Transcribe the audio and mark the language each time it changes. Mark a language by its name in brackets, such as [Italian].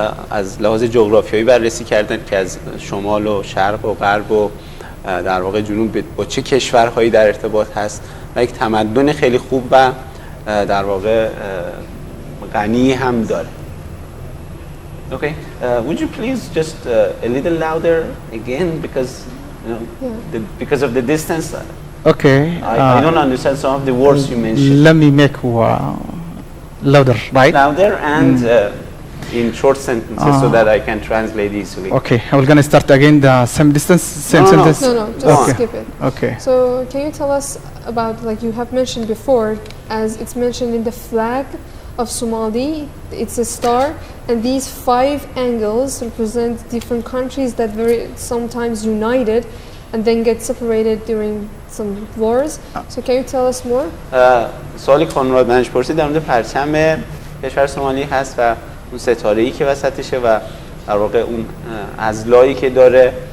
[Persian] از لحاظ جغرافیایی بررسی کردن که از شمال و شرق و غرب و در واقع جنوب با چه کشورهایی در ارتباط هست و یک تمدن خیلی خوب و در واقع غنی هم داره. [English] Okay, would you please just a little louder again because because of the distance. Okay. I don't understand some of the words you mentioned. Let me make louder, right? Louder and in short sentences so that I can translate easily. Okay, we're going to start again the same distance, same sentence? No, just skip it. Okay. So can you tell us about, like you have mentioned before, as it's mentioned in the flag of Somali, it's a star, and these 5 angles represent different countries that were sometimes united and then get separated during some wars. So can you tell us more? [Persian] سوالی که خانم رادمنش پرسید در مورد پرچم کشور سومالی هست و اون ستاره‌ای که وسطشه و در واقع اون اضلاعی که داره.